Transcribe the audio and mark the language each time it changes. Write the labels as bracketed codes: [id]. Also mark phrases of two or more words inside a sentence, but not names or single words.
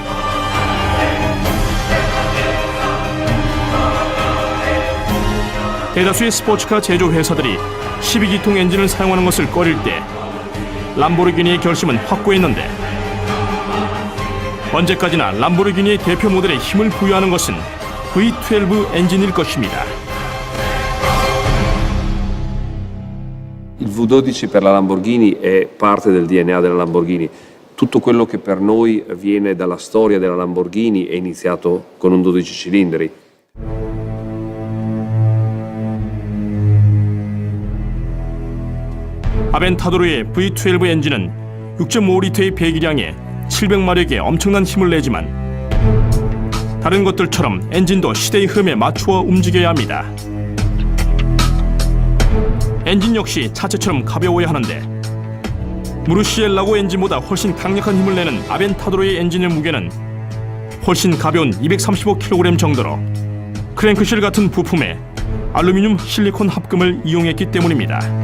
[ko] 대다수의 스포츠카 제조 회사들이 12기통 엔진을 사용하는 것을 꺼릴 때 람보르기니의 결심은 확고했는데 언제까지나 람보르기니의 대표 모델에 힘을 부여하는 것은 V12 엔진일 것입니다. [it] Il V12 per la Lamborghini è parte del DNA della Lamborghini. Tutto quello che per noi viene dalla storia della Lamborghini è iniziato con un 12 cilindri. [ko] 아벤타도르의 V12 엔진은 6.5리터의 배기량에 700마력의 엄청난 힘을 내지만 다른 것들처럼 엔진도 시대의 흐름에 맞추어 움직여야 합니다. 엔진 역시 차체처럼 가벼워야 하는데 무르시엘라고 엔진보다 훨씬 강력한 힘을 내는 아벤타도르의 엔진의 무게는 훨씬 가벼운 235kg 정도로 크랭크실 같은 부품에 알루미늄 실리콘 합금을 이용했기 때문입니다.